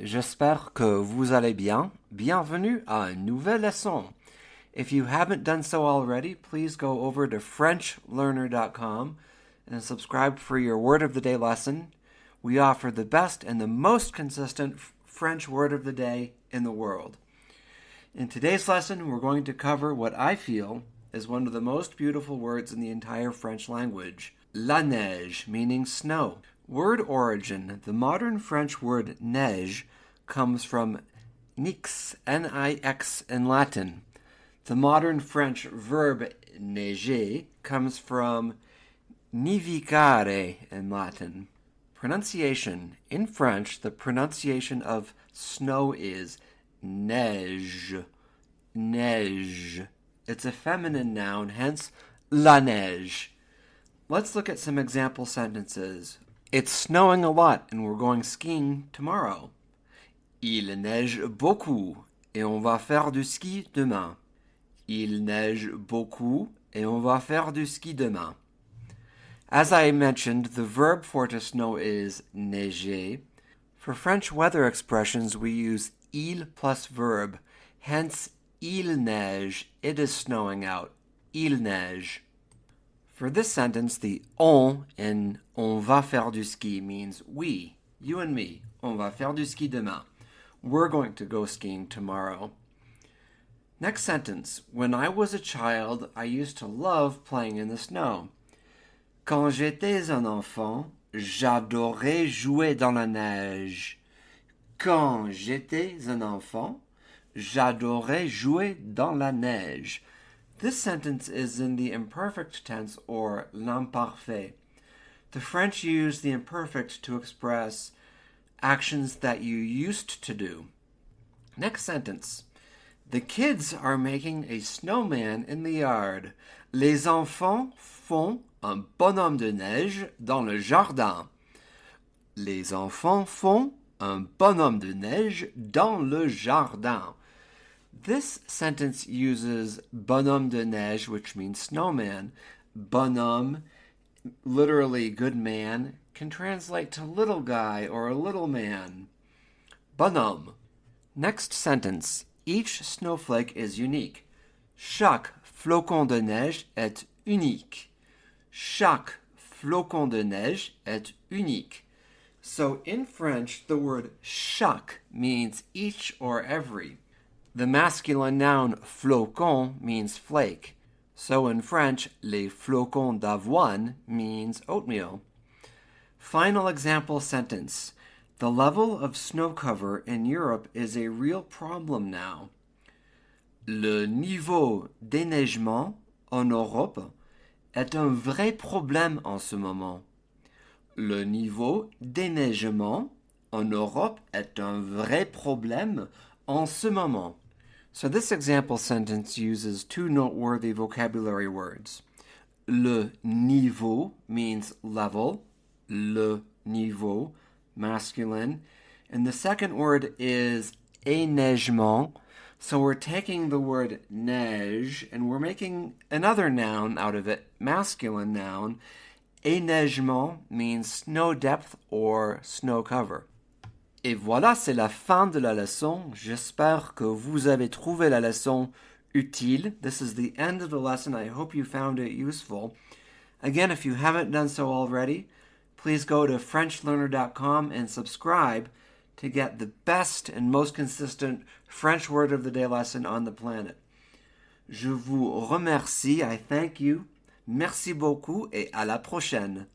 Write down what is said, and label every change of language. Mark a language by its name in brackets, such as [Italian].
[French] J'espère que vous allez bien. Bienvenue à une nouvelle leçon. [English] If you haven't done so already, please go over to FrenchLearner.com and subscribe for your Word of the Day lesson. We offer the best and the most consistent French Word of the Day in the world. In today's lesson, we're going to cover what I feel is one of the most beautiful words in the entire French language, la neige, meaning snow. Word origin: the modern French word neige comes from nix, N-I-X in Latin. The modern French verb neiger comes from nivicare in Latin. Pronunciation: in French, the pronunciation of snow is neige, neige. It's a feminine noun, hence la neige. Let's look at some example sentences. It's snowing a lot and we're going skiing tomorrow. [French] Il neige beaucoup et on va faire du ski demain. Il neige beaucoup et on va faire du ski demain. [English] As I mentioned, the verb for to snow is neiger. For French weather expressions, we use il plus verb. Hence, il neige, it is snowing out. Il neige. For this sentence, the on in [French] on va faire du ski [English] means we, you and me. [French] On va faire du ski demain. [English] We're going to go skiing tomorrow. Next sentence. When I was a child, I used to love playing in the snow. [French] Quand j'étais un enfant, j'adorais jouer dans la neige. Quand j'étais un enfant, j'adorais jouer dans la neige. [English] This sentence is in the imperfect tense or l'imparfait. The French use the imperfect to express actions that you used to do. Next sentence. The kids are making a snowman in the yard. Les enfants font un bonhomme de neige dans le jardin. Les enfants font un bonhomme de neige dans le jardin. This sentence uses bonhomme de neige, which means snowman. Bonhomme, literally good man, can translate to little guy or a little man. Bonhomme. Next sentence. Each snowflake is unique. [French] Chaque flocon de neige est unique. Chaque flocon de neige est unique. [English] So in French, the word chaque means each or every. The masculine noun flocon means flake. So in French, les flocons d'avoine means oatmeal. Final example sentence. The level of snow cover in Europe is a real problem now. [French] Le niveau déneigement en Europe est un vrai problème en ce moment. Le niveau déneigement en Europe est un vrai problème en ce moment. [English] So this example sentence uses two noteworthy vocabulary words. Le niveau means level, le niveau, masculine. And the second word is enneigement. So we're taking the word neige and we're making another noun out of it, masculine noun. Enneigement means snow depth or snow cover. [French] Et voilà, c'est la fin de la leçon. J'espère que vous avez trouvé la leçon utile. [English] This is the end of the lesson. I hope you found it useful. Again, if you haven't done so already, please go to FrenchLearner.com and subscribe to get the best and most consistent French Word of the Day lesson on the planet. [French] Je vous remercie. [English] I thank you. [French] Merci beaucoup et à la prochaine.